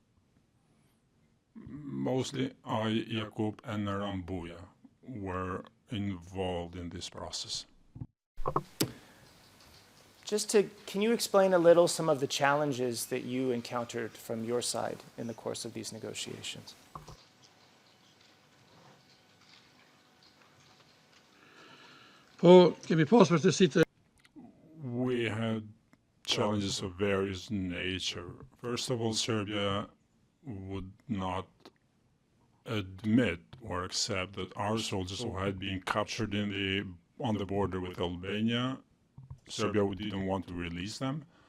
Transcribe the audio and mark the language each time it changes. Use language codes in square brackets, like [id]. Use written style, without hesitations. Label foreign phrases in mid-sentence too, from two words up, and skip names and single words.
[en] Mostly I, Jakub, and Rambuja were involved in this process. Can you explain a little some of the challenges that you encountered from your side in the course of these negotiations? [sq] po kemi pas vërtetësi të [en] We had challenges of various nature. First of all, Serbia would not admit or accept that our soldiers who had been captured on the border with Albania, Serbia didn't want to release them.